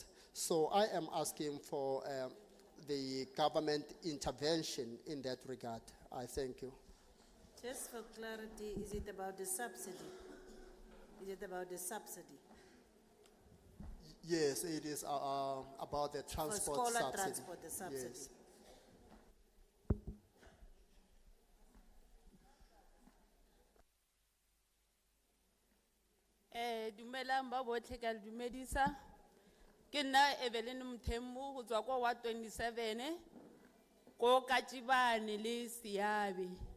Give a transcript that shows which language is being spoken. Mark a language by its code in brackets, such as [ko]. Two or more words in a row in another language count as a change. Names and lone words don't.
[en] So I am asking for the government intervention in that regard. I thank you. Just for clarity, is it about the subsidy? Is it about the subsidy? Yes, it is about the transport For scholar subsidy. transport, the subsidy. Yes. [tn] Dumelang ba botlhe ka le dumedisa. Ke nna Evelyn Mthembu go tswa kwa wa 27 ko Katjibane le Siabe.